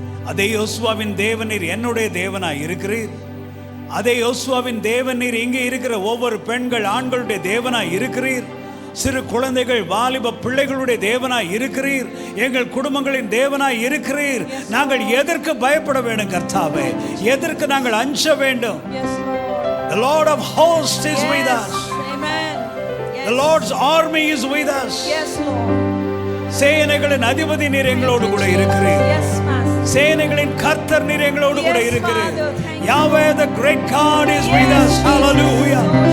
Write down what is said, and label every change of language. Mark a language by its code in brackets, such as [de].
[ta] அதே யோசுவாவின் தேவனீர் என்னுடைய தேவனாய் இருக்கிறீர். அதே யோசுவாவின் தேவனீர் இங்கே இருக்கிற ஒவ்வொரு பெண்கள் ஆண்களுடைய தேவனாய் இருக்கிறீர். சிறு குழந்தைகள் வாலிப பிள்ளைகளுடைய தேவனாய் இருக்கிறீர். எங்கள் குடும்பங்களின் தேவனாய் இருக்கிறீர். நாங்கள் எதற்கு பயப்பட வேண்டும் கர்த்தாவே? எதற்கு நாங்கள் அஞ்ச வேண்டும்? [en] The Lord of hosts is with us. Amen. The Lord's army is with us. Yes, Lord. [ta] சேனைகளின் அதிபதி நீர் எங்களோடு கூட இருக்கிறீர். சேனைகளின் கர்த்தர் நீர் எங்களோடு கூட இருக்கிறீர். [en] Yahweh the great God is with us. Hallelujah.